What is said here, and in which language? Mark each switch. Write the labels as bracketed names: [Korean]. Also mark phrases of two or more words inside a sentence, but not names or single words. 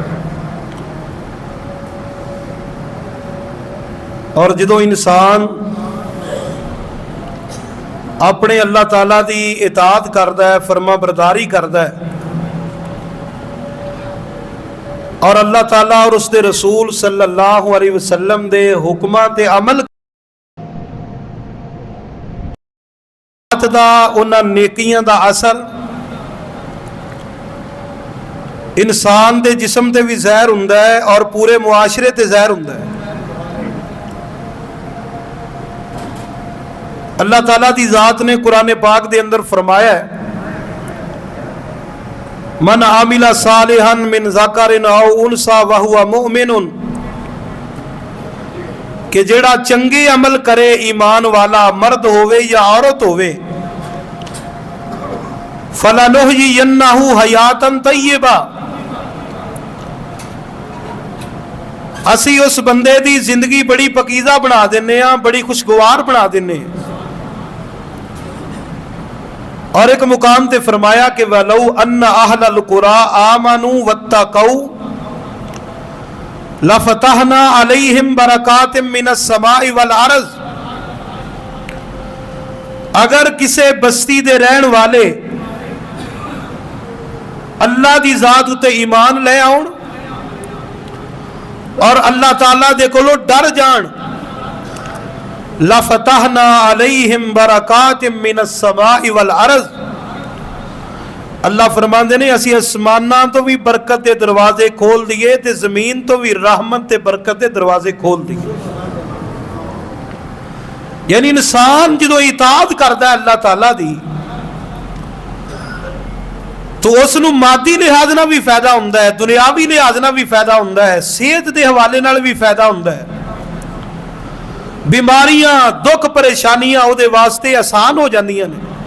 [Punjabi] اور جو انسان اپنے اللہ تعالیٰ دی اطاعت کردا ہے، فرماں برداری کردا ہے اور اللہ تعالیٰ اور اس کے رسول [Arabic] صلى الله عليه وسلم [Punjabi] دے حکماں تے عمل دا انہاں نیکیاں دا اثر انسان دے جسم تے بھی ظاہر ہندا ہے اور پورے معاشرے تے ظاہر ہندا ہے. اللہ تعالیٰ دی ذات نے قرآن پاک دے اندر فرمایا ہے, [Arabic] من عمل صالحا من ذكر أو أنثى وهو مؤمن, [Punjabi] کہ جیہڑا چنگے عمل کرے ایمان والا مرد ہووے یا عورت ہووے, [Arabic] فلنحيينه حياة طيبة, [Punjabi] اسی اس بندے دی زندگی بڑی پاکیزہ بنا دینے، بڑی خوشگوار بنا دینے. اور اک مقام تے فرمایا کہ [Arabic] ولو أن أهل القرى آمنوا واتقوا لفتحنا عليهم بركات من السماء والأرض, [Punjabi] اگر کسی بستی دے رہن والے اللہ دی ذات اتے ایمان لے آؤن اور اللہ تعالیٰ دے کولوں ڈر جان, [Arabic] لفتحنا عليهم بركات من السماء والأرض, [Punjabi] اللہ فرماندے نے اسی آسماناں توں بھی برکت کے دروازے کھول دیے تے زمین توں بھی رحمت تے برکت کے دروازے کھول دیے. یعنی انسان جو اطاعت کرتا ہے اللہ تعالیٰ دی، تو اسنوں مادی لحاظ نا بھی فائدہ ہندا ہے، دنیاوی لحاظ نا بھی فائدہ ہندا ہے، صحت کے حوالے نال بھی فائدہ ہندا ہے. بیماریاں دکھ پریشانیاں اہدے واسطے آسان ہو جاندیاں نے.